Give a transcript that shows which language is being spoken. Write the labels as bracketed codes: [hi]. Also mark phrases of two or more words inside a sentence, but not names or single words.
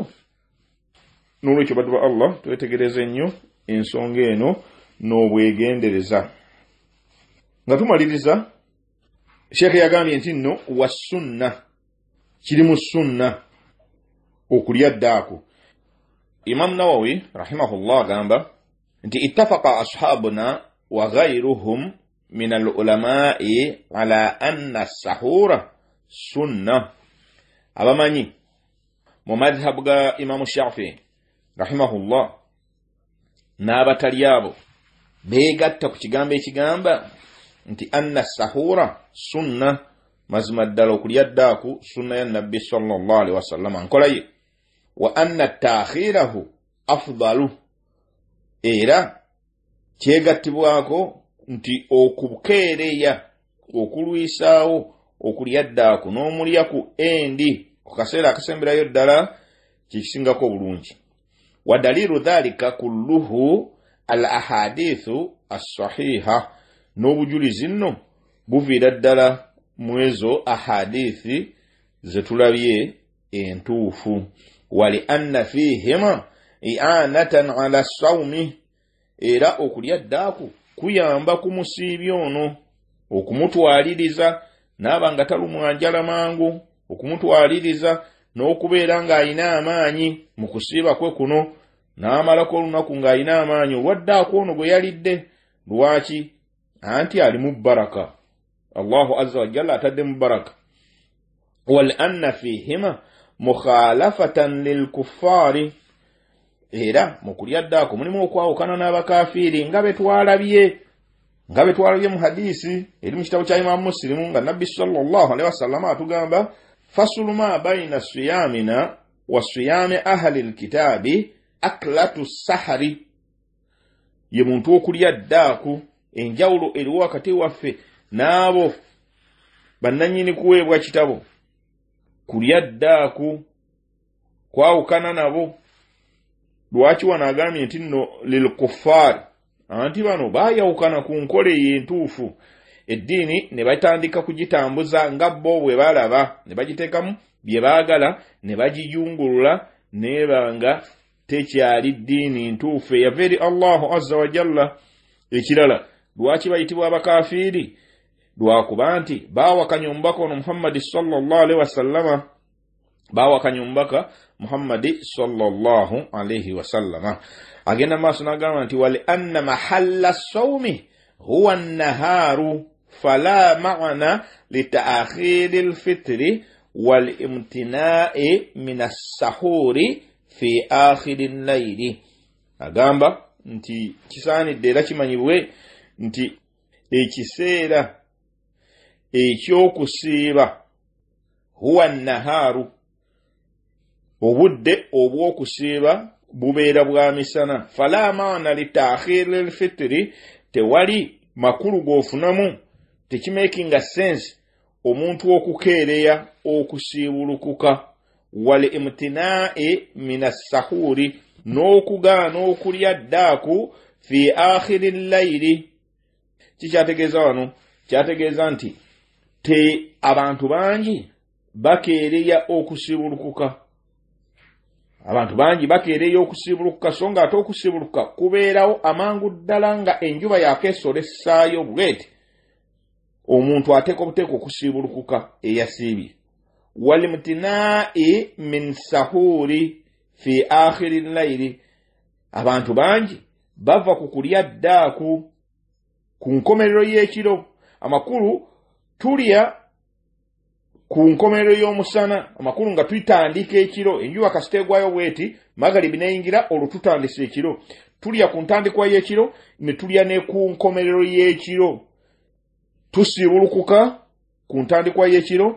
[lg] N'olwekyo baddu ba Allah twetegereze nnyo ensonga eno n'obwegendereza. Nga tumaliriza Sheikh yagambye nti nno wa sunna kiri mu sunna okulya ddaaku. [ar] Imam Nawawi rahimahullah [lg] agamba nti [ar] اتفق أصحابنا وغيرهم من العلماء على أن السحور سنة. [lg] Abamanyi mu madhhabu ga Imam Shafi'i rahimahullah n'abatali abo beegatta ku kigambo ekigamba nti [ar] أن السحور سنة, [lg] mazima ddala okulya ddaaku sunna ya nabbi [ar] صلى الله عليه وسلم [lg] nkola ye, [ar] وأن تأخيره أفضل, [lg] era kyegattibwako nti okukeereya okulwisaawo okulya ddaaku n'omulya ku endi ku kaseera akasemberayo ddala kikisingako obulungi. [ar] ودليل ذلك كله الأحاديث الصحيحة, [lg] n'obujulizi nno buviira ddala mu ezo ahadithi zetulabye entuufu. [ar] ولأن فيها إعانة على الصوم, [lg] era okulya ddaaku kuyamba ku musiibi ono okumutwaliriza n'aba nga talumwa njala mangu, okumutwaliriza n'okubeera ng'ayina amaanyi mu kusiiba kwe kuno, n'amalako olunaku ng'ayina amaanyi olwaddaaku ono gwe yalidde. Lwaki? Anti ali mu baraka, [ar] الله عز وجل [lg] atadde mu baraka. [ar] ولأن فيها مخالفة للكفار, [lg] era mu kulya ddaaku mulimu okwawukana n'abakafiiri nga betwalabye mu hadisi eri mu kitabo kya Imam Muslim nga nabbi [ar] صلى الله عليه وسلم [lg] atugamba [ar] فصل ما بين صيامنا وصيام أهل الكتاب أكلة السحر, [lg] ye muntu okulya ddaaku. Enjawulo eri wakati waffe n'abo bannanyini kuweebwa kitabo, kulya ddaaku kwawukana nabo. Lwaki wano agambye nti nno [ar] للكفار, [lg] anti bano baayawukana ku nkole y'entuufu. Eddiini ne batandika kugitambuza nga bo bwe balaba, ne bagiteekamu bye baagala, ne bagijungulula nebanga tekyali ddiini ntuufu eyava eri [ar] الله عز وجل. [lg] Ekirala, lwaki bayitibwa abakafiiri? Lwakuba nti baawakanya omubaka ono Muhammadi [ar] صلى الله عليه وسلم, [lg] baawakanya omubaka Muhammadi [ar] صلى الله عليه وسلم. [lg] Agenda maaso n'agamba nti [ar] ولأن محل الصوم هو النهار فلا معنى لتأخير الفطر والامتناع من السحور في آخر الليل. [lg] Agamba nti kisaanidde era kimanyibwe nti ekiseera ekyokusiiba [ar] هو النهار, [lg] obudde obw'okusiiba bubeera bwa misana. [ar] فلا معنى لتأخير الفطر, [lg] tewali makulu g'ofunamu, tekimakinga sense omuntu okukeereya okusiibulukuka. [ar] والامتناع من السحور, [lg] n'okugaana okulya ddaaku [ar] في آخر الليل. [lg] Kikyategeeza wano, kyategeeza nti abantu bangi bakeereya okusiibulukuka. Abantu bangi bakeereya okusiibulukuka, so nga ate okusiibulukuka kubeerawo amangu ddala nga enjuba yakeesolesaayo bwete, omuntu ateeka obuteeka okusiibulukuka eyasiibye. [ar] والامتناع من السحور في آخر الليل [lg] abantu bangi bava ku kulya ddaaku ku nkomerero y'ekiro amakulu tulya ku nkomerero y'omusana amakulu nga tuyitandika ekiro enjuba kasiteegwayo bweti magalibi neyingira olututandisa ekiro tulya ku ntandikwa y'ekiro ne tulya ne ku nkomerero y'ekiro tusibulukuka ku ntandikwa y'ekiro